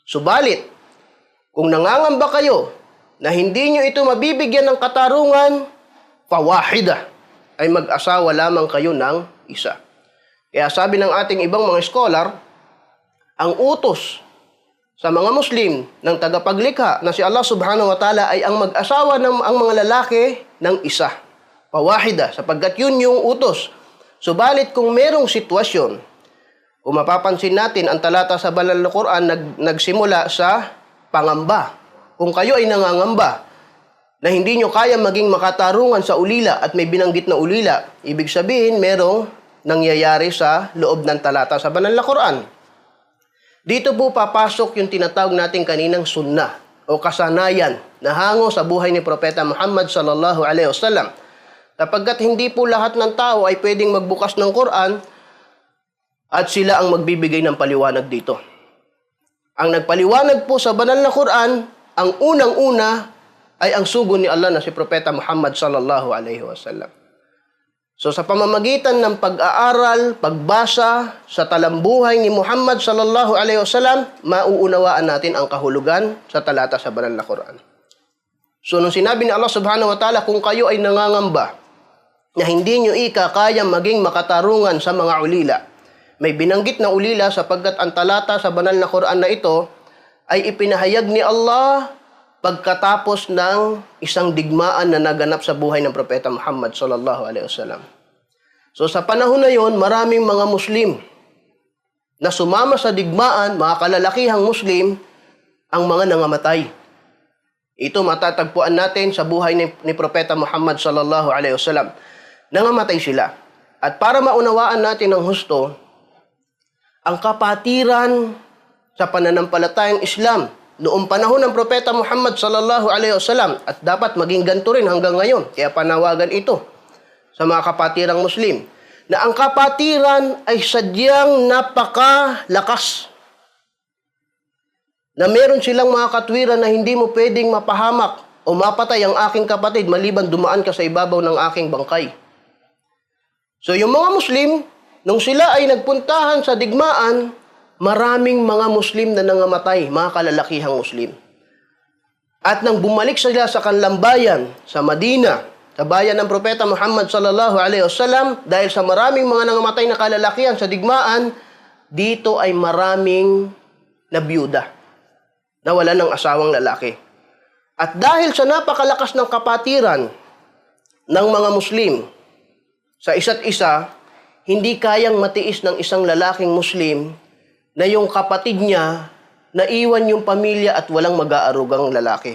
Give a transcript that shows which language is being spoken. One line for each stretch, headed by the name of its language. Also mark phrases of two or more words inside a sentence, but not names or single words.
Filipino: Subalit, kung nangangamba kayo na hindi nyo ito mabibigyan ng katarungan, fawahida, ay mag-asawa lamang kayo ng isa. Kaya sabi ng ating ibang mga scholar, ang utos sa mga Muslim ng tagapaglikha na si Allah
Arabic: سبحانه وتعالى
Filipino: ay ang mag-asawa ng ang mga lalaki ng isa. Fawahida, sapagkat yun yung utos. Subalit kung merong sitwasyon, kung mapapansin natin, ang talata sa banal na Quran nagsimula sa pangamba. Kung kayo ay nangangamba na hindi nyo kaya maging makatarungan sa ulila at may binanggit na ulila, ibig sabihin merong nangyayari sa loob ng talata sa banal na Quran. Dito po papasok yung tinatawag natin kaninang sunnah o kasanayan na hango sa buhay ni Propeta Muhammad
Arabic: صلى الله عليه وسلم.
Filipino: Sapagkat hindi po lahat ng tao ay pwedeng magbukas ng Quran at sila ang magbibigay ng paliwanag dito. Ang nagpaliwanag po sa banal na Quran, ang unang-una ay ang sugo ni Allah na si Propeta Muhammad
Arabic: صلى الله عليه وسلم.
Filipino: So sa pamamagitan ng pag-aaral, pagbasa sa talambuhay ni Muhammad
Arabic: صلى الله عليه وسلم,
Filipino: mauunawaan natin ang kahulugan sa talata sa banal na Quran. So nung sinabi ni Allah
Arabic: سبحانه وتعالى,
Filipino: kung kayo ay nangangamba na hindi nyo kaya maging makatarungan sa mga ulila, may binanggit na ulila sapagkat ang talata sa banal na Quran na ito ay ipinahayag ni Allah pagkatapos ng isang digmaan na naganap sa buhay ng Propeta Muhammad
Arabic: صلى الله عليه وسلم.
Filipino: So sa panahon na yon, maraming mga Muslim na sumama sa digmaan, mga kalalakihang Muslim, ang mga nangamatay. Ito matatagpuan natin sa buhay ni Propeta Muhammad
Arabic: صلى الله عليه وسلم.
Filipino: Nangamatay sila. At para maunawaan natin ng husto, ang kapatiran sa pananampalatayang Islam noong panahon ng Propeta Muhammad
Arabic: صلى الله عليه وسلم,
Filipino: at dapat maging ganito rin hanggang ngayon, kaya panawagan ito sa mga kapatirang Muslim, na ang kapatiran ay sadyang napakalakas. Na meron silang mga katwiran na hindi mo pwedeng mapahamak o mapatay ang aking kapatid maliban dumaan ka sa ibabaw ng aking bangkay. So yung mga Muslim, nung sila ay nagpuntahan sa digmaan, maraming mga Muslim na nangamatay, mga kalalakihang Muslim. At nang bumalik sila sa kanilang bayan, sa Madina, sa bayan ng Propeta Muhammad
Arabic: صلى الله عليه وسلم,
Filipino: dahil sa maraming mga nangamatay na kalalakihan sa digmaan, dito ay maraming nabiyuda, na wala ng asawang lalaki. At dahil sa napakalakas ng kapatiran ng mga Muslim sa isa't isa, hindi kayang matiis ng isang lalaking Muslim na yung kapatid niya naiwan yung pamilya at walang mag-aarugang lalaki.